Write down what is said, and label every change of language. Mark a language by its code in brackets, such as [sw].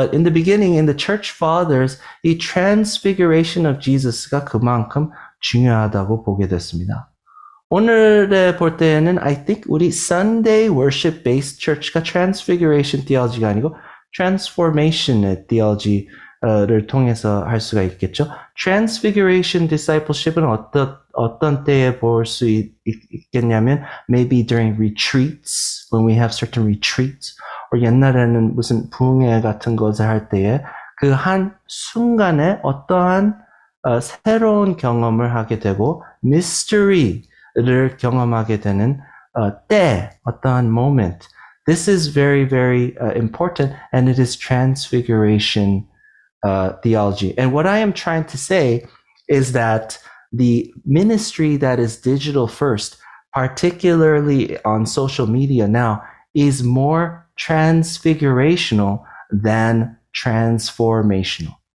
[en] But in the beginning, in the church fathers, 이 transfiguration of Jesus가 [ko] 그만큼 중요하다고 보게 됐습니다. 오늘에 볼 때에는 [en] I think [ko] 우리 Sunday worship based church가 transfiguration theology가 아니고 transformation의 theology를 통해서 할 수가 있겠죠. transfiguration discipleship은 어떤 때에 볼 수 있겠냐면 [en] maybe during retreats, when we have certain retreats, [ko] 옛날에는 무슨 부흥회 같은 것을 할 때에 그 한 순간에 어떠한 새로운 경험을 하게 되고 mystery를 경험하게 되는 때, 어떠한 moment. [en] This is very, very important, and it is transfiguration theology. And what I am trying to say is that the ministry that is digital first, particularly on social media now, is more transfigurational than transformational.